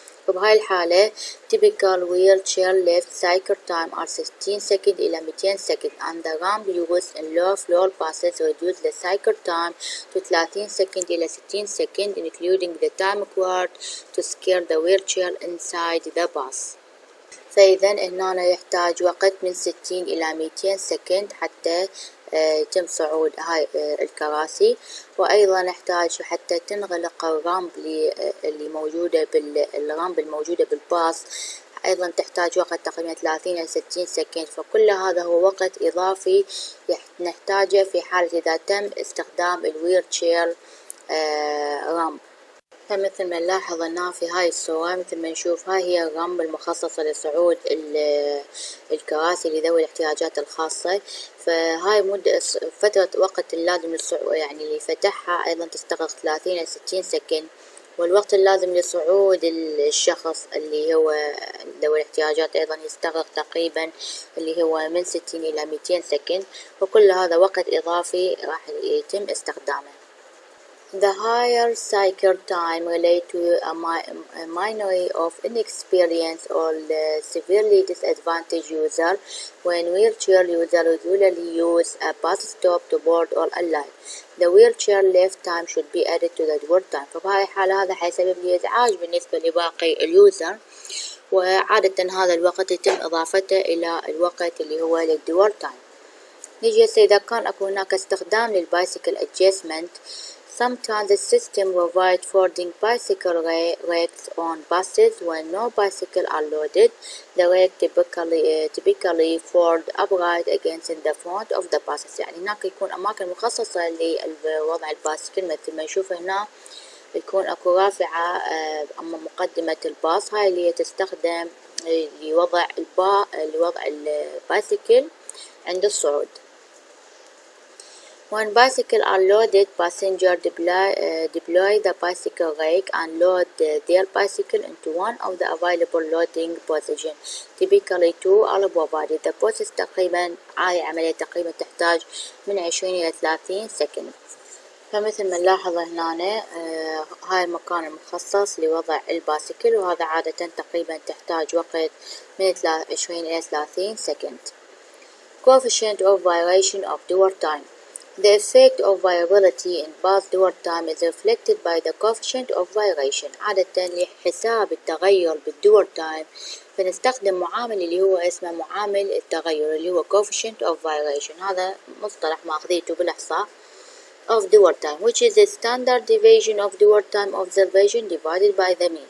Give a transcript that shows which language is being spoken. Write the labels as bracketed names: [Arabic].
[Arabic] فبهاي الحالة [English] typical wheelchair lift cycle time are 60 [Arabic] سكند إلى 200 سكند [English] and the ramp used in low floor buses reduce the cycle time to 30 [Arabic] سكند إلى 60 سكند [English] including the time required to secure the wheelchair inside the bus. [Arabic] فإذا هنا يحتاج وقت من 60 إلى 200 سكند حتى يتم صعود هاي الكراسي، وأيضا نحتاج حتى تنغلق الرامب اللي موجودة الرامب الموجودة بالباص، أيضا تحتاج وقت تقريبا 30 إلى 60 سكند. فكل هذا هو وقت إضافي نحتاجه في حالة إذا تم استخدام الويلتشير رامب. فمثل ما نلاحظ هنا في هاي الصورة، مثل ما نشوف هاي هي الرامب المخصصة لصعود الكراسي لذوي الاحتياجات الخاصة. فهاي فترة وقت اللازم للصعود يعني لفتحها أيضا تستغرق 30 إلى 60 سكند، والوقت اللازم لصعود الشخص اللي هو ذوي الاحتياجات أيضا يستغرق تقريبا اللي هو من 60 إلى 200 سكند، وكل هذا وقت إضافي راح يتم استخدامه. [English] The higher cycle time relate to a minority of inexperienced or severely disadvantaged user. When wheelchair user usually use a bus stop to board or alight, the wheelchair lift time should be added to the dwell time. [Arabic] فبهاي الحالة هذا حيسبب لي إزعاج بالنسبة لباقي اليوزر، وعادة هذا الوقت يتم إضافته إلى الوقت اللي هو للدوال تايم. نيجي إذا كان أكو هناك استخدام للبايسيكل adjustment. [English] Sometimes the system provides folding bicycle racks on buses when no bicycles are loaded. The rack typically fold upright against the front of the buses. [Arabic] يعني هناك يكون أماكن مخصصة لوضع البايسكل، مثل ما نشوف هنا يكون أكو رافعة أما مقدمة الباص، هاي اللي تستخدم لوضع البايسكل عند الصعود. [English] When bicycles are loaded, passengers deploy the bicycle rack and load their bicycle into one of the available loading positions, typically 2 are provided. The process [Arabic] تقريبا هاي عملية تقريبا تحتاج من 20 إلى 30 سكند. فمثل ما نلاحظ هنا هاي المكان المخصص لوضع البايسكل، وهذا عادة تقريبا تحتاج وقت من 20 إلى 30 سكند. [English] Coefficient of variation of dwell time. The effect of variability in path dwell time is reflected by the coefficient of variation. [Arabic] عادة لحساب التغير بالدور تايم فنستخدم معامل اللي هو اسمه معامل التغير اللي هو coefficient of variation. هذا مصطلح ماخذيته بالإحصاء [English] of dwell time which is the standard deviation of dwell time observation divided by the mean.